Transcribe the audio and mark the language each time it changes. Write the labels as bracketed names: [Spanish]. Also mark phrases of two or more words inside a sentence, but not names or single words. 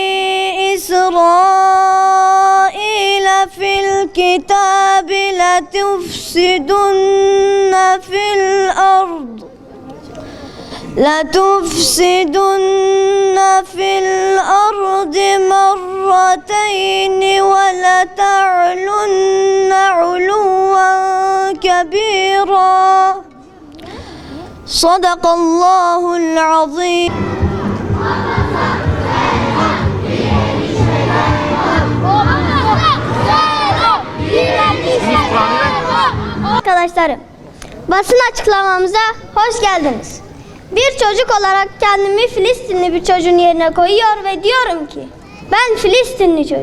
[Arabic] إسرائيل في الكتاب لتفسدن في الأرض مرتين ولتعلن علوا كبيرا صدق الله العظيم. [Turkish] Arkadaşlarım, basın açıklamamıza hoş geldiniz. Bir çocuk olarak kendimi Filistinli bir çocuğun yerine koyuyor ve diyorum ki ben Filistinli çocuk.